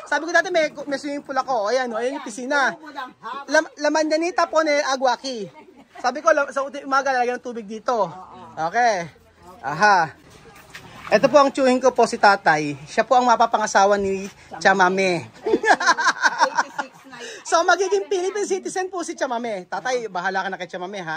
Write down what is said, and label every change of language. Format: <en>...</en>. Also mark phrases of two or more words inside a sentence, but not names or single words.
<tl>Sabi ko dati may swimming pool ako. Ayan, no? Ayan yung piscina.</tl> <es>La mandanita pone agua aquí.</es> <tl>Sabi ko, sa umaga lalagyan ng tubig dito. Okay. Aha. Ito po ang tiyuhin ko po si tatay. Siya po ang mapapangasawa ni Chamame. 86 na yun. So magiging Philippine citizen po si Chamame. Tatay, bahala ka na kay Chamame, ha?</tl>